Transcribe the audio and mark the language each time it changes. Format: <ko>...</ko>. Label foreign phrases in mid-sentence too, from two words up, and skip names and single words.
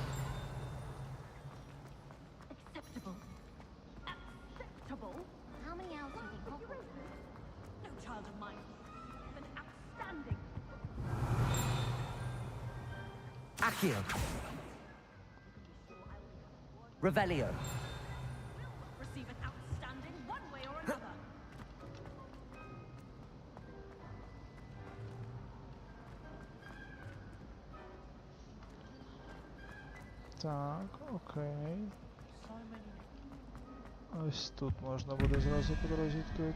<en>Acceptable. Acceptable? How many hours do you think Hogwarts? No child of mine. An outstanding. Accio. Revelio. Receive an outstanding one way or another.</en> <uk>Так, окей. Ось тут можна буде зразу по дорозі відкрити.</uk>